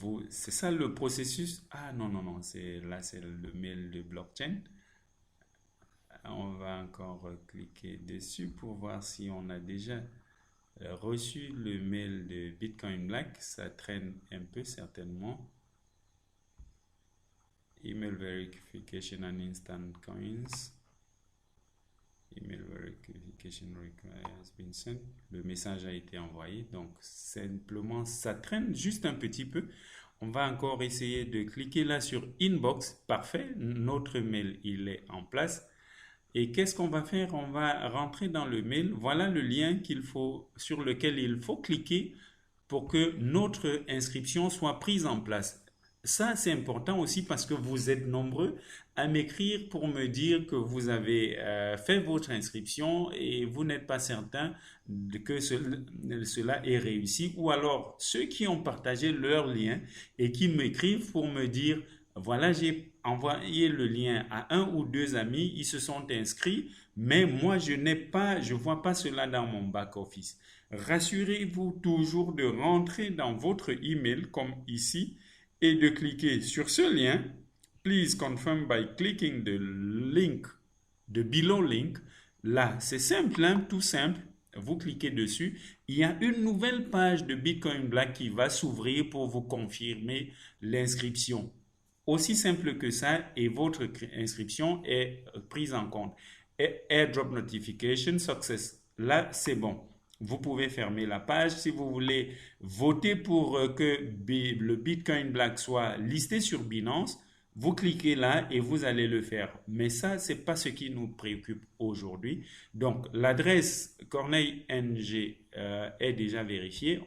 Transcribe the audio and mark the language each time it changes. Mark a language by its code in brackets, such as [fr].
[fr] C'est ça le processus. Ah non, non, non. Là, c'est le mail de blockchain. On va encore cliquer dessus pour voir si on a déjà reçu le mail de Bitcoin Black. Ça traîne un peu certainement. [en] Email verification and instant coins. Email verification has been sent. [fr] Le message a été envoyé. Donc simplement, ça traîne juste un petit peu. On va encore essayer de cliquer là sur Inbox. Parfait. Notre mail, il est en place. Et qu'est-ce qu'on va faire? On va rentrer dans le mail. Voilà le lien sur lequel il faut cliquer pour que notre inscription soit prise en place. ça, c'est important aussi parce que vous êtes nombreux à m'écrire pour me dire que vous avez fait votre inscription et vous n'êtes pas certain que cela est réussi. Ou alors, ceux qui ont partagé leur lien et qui m'écrivent pour me dire, voilà, j'ai envoyé le lien à un ou deux amis, ils se sont inscrits, mais moi, je vois pas cela dans mon back-office. Rassurez-vous toujours de rentrer dans votre email comme ici et de cliquer sur ce lien. [en] Please confirm by clicking the link, the below link. [fr] Là, c'est simple, hein, tout simple. Vous cliquez dessus. Il y a une nouvelle page de Bitcoin Black qui va s'ouvrir pour vous confirmer l'inscription. Aussi simple que ça, et votre inscription est prise en compte. Et [en] airdrop notification success. [fr] Là, c'est bon. Vous pouvez fermer la page. Si vous voulez voter pour que le Bitcoin Black soit listé sur Binance, vous cliquez là et vous allez le faire. Mais ça, ce n'est pas ce qui nous préoccupe aujourd'hui. Donc, l'adresse Corneille NG est déjà vérifiée.